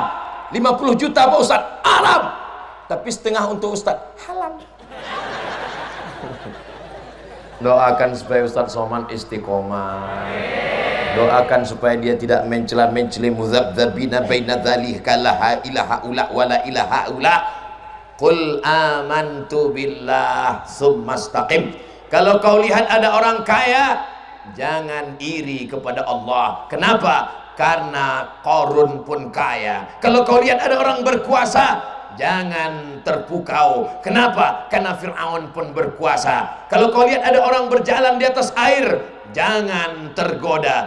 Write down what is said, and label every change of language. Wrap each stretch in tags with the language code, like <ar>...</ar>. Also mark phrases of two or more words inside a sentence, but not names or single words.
<id>50 juta Pak Ustaz, haram. Tapi setengah untuk Ustaz, halal. Doakan supaya Ustaz Somad istiqomah. Doakan supaya dia tidak mencela-mencela</id> <ar>مذبذبين بين ذلك لا إله إلا ولا إله إلا. قل آمنت بالله ثم استقم.</ar> <id>Kalau kau lihat ada orang kaya, jangan iri kepada Allah. Kenapa? Karena Qarun pun kaya. Kalau kau lihat ada orang berkuasa, jangan terpukau. Kenapa? Karena Fir'aun pun berkuasa. Kalau kau lihat ada orang berjalan di atas air, jangan tergoda.</id>